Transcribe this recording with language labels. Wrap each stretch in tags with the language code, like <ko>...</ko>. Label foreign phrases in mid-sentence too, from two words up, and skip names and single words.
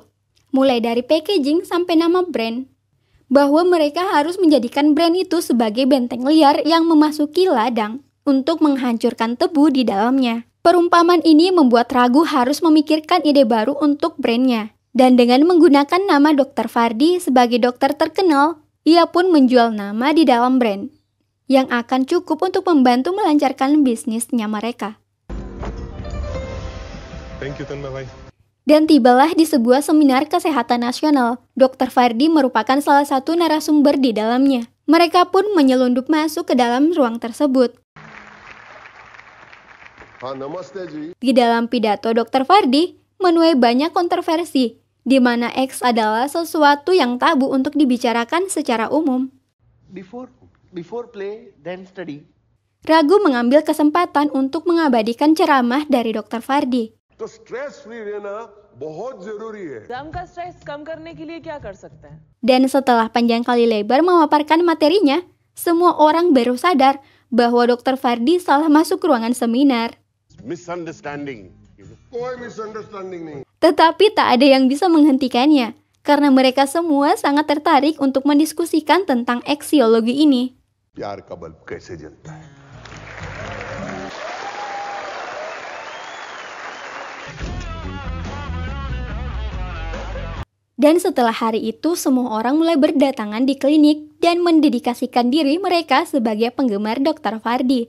<id>Mulai dari packaging sampai nama brand. Bahwa mereka harus menjadikan brand itu sebagai benteng liar yang memasuki ladang untuk menghancurkan tebu di dalamnya. Perumpamaan ini membuat Ragu harus memikirkan ide baru untuk brandnya. Dan dengan menggunakan nama Dr. Fardi sebagai dokter terkenal, ia pun menjual nama di dalam brand, yang akan cukup untuk membantu melancarkan bisnisnya mereka.</id> <en>Thank you, Tanma.</en> <id>Dan tibalah di sebuah seminar kesehatan nasional. Dr. Fardi merupakan salah satu narasumber di dalamnya. Mereka pun menyelundup masuk ke dalam ruang tersebut.</id> <hi>हाँ नमस्ते जी।</hi> <id>Di dalam pidato Dr. Fardi menuai banyak kontroversi, di mana X adalah sesuatu yang tabu untuk dibicarakan secara umum.</id> <en>Before play, then study.</en> <id>Ragu mengambil kesempatan untuk mengabadikan ceramah dari Dr. Fardi.</id> <hi>तो</hi> <en>stress free</en> <hi>रहना बहुत जरूरी है। एग्जाम का स्ट्रेस कम करने के लिए क्या कर सकते हैं?</hi> <id>Dan setelah panjang kali lebar memaparkan materinya, semua orang baru sadar bahwa Dr. Fardi salah masuk ruangan seminar.</id> <hi>मिसअंडरस्टैंडिंग कोई मिसअंडरस्टैंडिंग नहीं।</hi> <id>Tetapi tak ada yang bisa menghentikannya, karena mereka semua sangat tertarik untuk mendiskusikan tentang eksiologi ini.</id> <hi>प्यार का बल्ब कैसे जलता है।</hi> <id>Dan setelah hari itu, semua orang mulai berdatangan di klinik dan mendedikasikan diri mereka sebagai penggemar Dr. Fardi.</id>